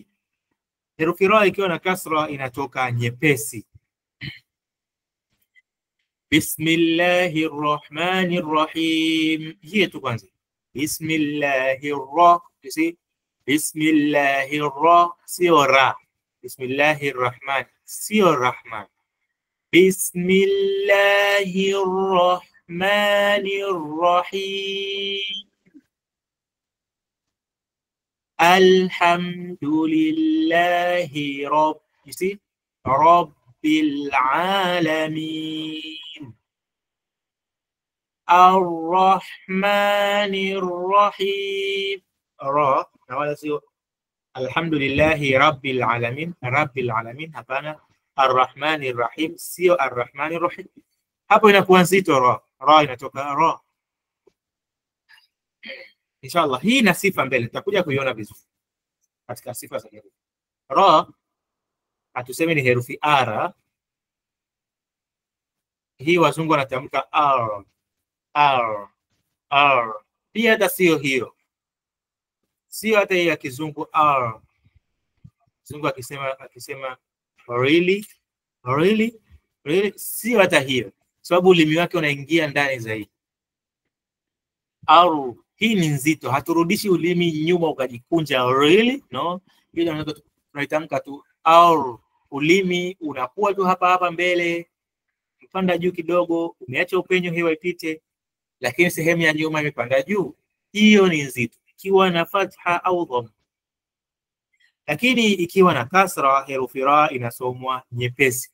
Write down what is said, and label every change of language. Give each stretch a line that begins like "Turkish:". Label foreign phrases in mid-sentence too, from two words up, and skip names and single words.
Swahili: Herufi ra ikiwa na kasra inatoka nyepesi.
Arabic: بسم الله الرحمن الرحيم.
Swahili: Hii tu kwanza.
Arabic: بسم الله الر,
Swahili: sio ra.
Arabic: بسم الله الرحمن, sio Rahman. بسم الله الرحمن الرحيم. الحمد لله رب العالمين. الرحمن الرحيم.
Swahili: Ra na wala sio
Arabic: الحمد لله رب العالمين. رب العالمين hapana. الرحمن الرحيم sio الرحمن الرحيم.
Swahili: Hapo inakuwa nzito ra. Ra inatoka ra. Inshallah hii na sifa mbele tutakuja kuiona vizuri katika sifa za herufi. Ra hatusemi ni herufi ara. Hii wazungu wanatamka r r r. Pia hata sio hiyo. Sio hata hii ya kizungu r. Kizungu akisema really sio hata hiyo. Sababu ulimi wake unaingia ndani zaidi. R hii ni nzito, haturudishi ulimi nyuma ukajikunja
English: really, no.
Swahili: Ile tunaitamka tu R, ulimi unakuwa tu hapa mbele, mpanda juu kidogo, umeacha upenyo hewa ipite, lakini sehemu ya nyuma imepanda juu. Hiyo ni nzito ikiwa na fatha au dhamma. Lakini ikiwa na kasra, herufi ra inasomwa nyepesi.